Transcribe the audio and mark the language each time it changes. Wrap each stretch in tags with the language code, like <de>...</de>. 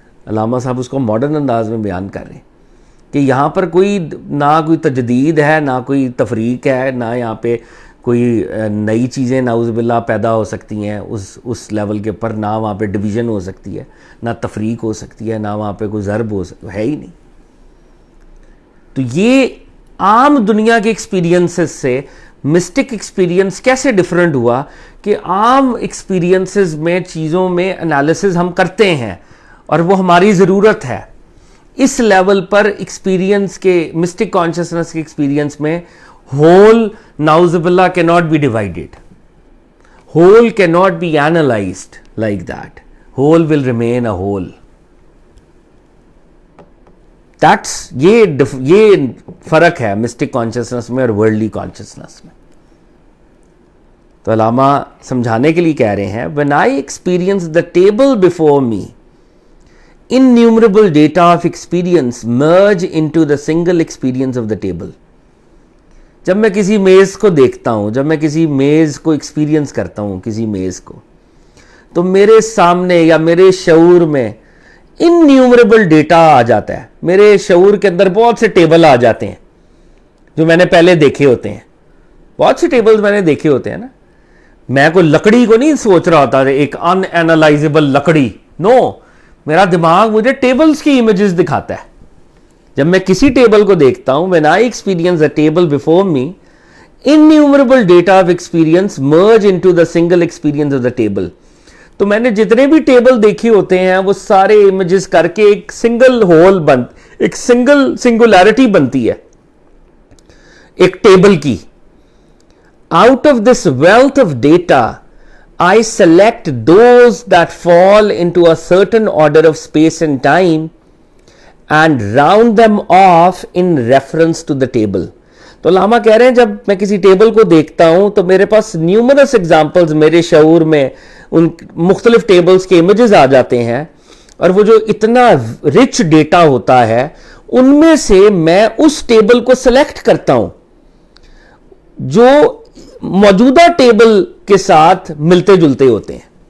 <ur>علامہ صاحب اس کو ماڈرن انداز میں بیان کر رہے ہیں کہ یہاں پر نہ کوئی تجدید ہے، نہ کوئی تفریق ہے، نہ یہاں پہ کوئی نئی چیزیں نعوذ باللہ پیدا ہو سکتی ہیں اس لیول کے پر، نہ وہاں پہ ڈویژن ہو سکتی ہے، نہ تفریق ہو سکتی ہے، نہ وہاں پہ کوئی ضرب ہے ہی نہیں. تو یہ عام دنیا کے ایکسپیرینسز سے مسٹک ایکسپیرینس کیسے ڈیفرنٹ ہوا کہ عام ایکسپیرینسز میں چیزوں میں انالیسز ہم کرتے ہیں اور وہ ہماری ضرورت ہے. اس لیول پر ایکسپیرینس کے مسٹک کانشسنس کے ایکسپیرینس میں</ur> <en>whole</en> <ur>نعوذ باللہ</ur> <en>cannot be divided, whole cannot be analyzed like that, whole will remain a whole.</en> <ur>that's یہ فرق ہے مسٹک کانشسنس میں اور ورلڈلی کانشسنس میں. تو علامہ سمجھانے کے لیے کہہ رہے ہیں</ur> <en>when I experience the table before me, innumerable data of experience merge into the single experience of the table.</en> <ur>جب میں کسی میز کو دیکھتا ہوں, جب میں کسی میز کو ایکسپیرینس کرتا ہوں, کسی میز کو, تو میرے سامنے یا میرے شعور میں انیومریبل ڈیٹا آ جاتا ہے. میرے شعور کے اندر بہت سے ٹیبل آ جاتے ہیں جو میں نے پہلے دیکھے ہوتے ہیں. بہت سے ٹیبلز میں نے دیکھے ہوتے ہیں نا. میں کوئی لکڑی کو نہیں سوچ رہا ہوتا ایک ان اینالائزیبل لکڑی. نو, میرا دماغ مجھے ٹیبلز کی امیجز دکھاتا ہے. جب میں کسی ٹیبل کو دیکھتا ہوں,</ur> <en>when I experience a table before me, innumerable data of experience merge into the single experience of the table.</en> <ur>تو میں نے جتنے بھی ٹیبل دیکھے ہوتے ہیں وہ سارے امیجز کر کے ایک سنگل ہول ایک سنگولیرٹی بنتی ہے ایک ٹیبل کی.</ur> <en>Out of this wealth of data, I select those that fall into a certain order of space and time and round them off in reference to the table.</en> <ur>تو علامہ کہہ رہے ہیں جب میں کسی ٹیبل کو دیکھتا ہوں تو میرے پاس نیومرس ایگزامپلز میرے شعور میں ان مختلف ٹیبلز کے امیجز آ جاتے ہیں, اور وہ جو اتنا رچ ڈیٹا ہوتا ہے ان میں سے میں اس ٹیبل کو سلیکٹ کرتا ہوں جو موجودہ ٹیبل کے ساتھ ملتے جلتے ہوتے ہیں.</ur>